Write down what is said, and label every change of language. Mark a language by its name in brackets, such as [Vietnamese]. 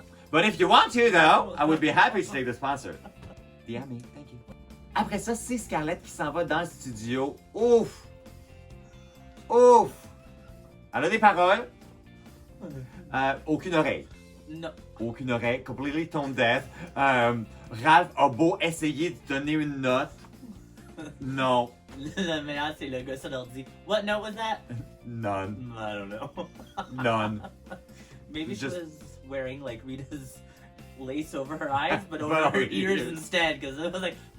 [English] But if you want to, though, I would be happy to take the sponsor. DM me, thank you. [French] Après ça, c'est Scarlett qui s'en va dans le studio. Ouf! Elle a des paroles. Aucune oreille. [English] No. [French] Aucune oreille. [English] Completely tone deaf. [French] Ralph a beau essayer de donner une note. Non. Le meilleur, c'est le gars sur l'ordi. [English] What note was that? None. I don't know. None. Maybe she was wearing like Rita's lace over her eyes, but over her ears instead, because it was like,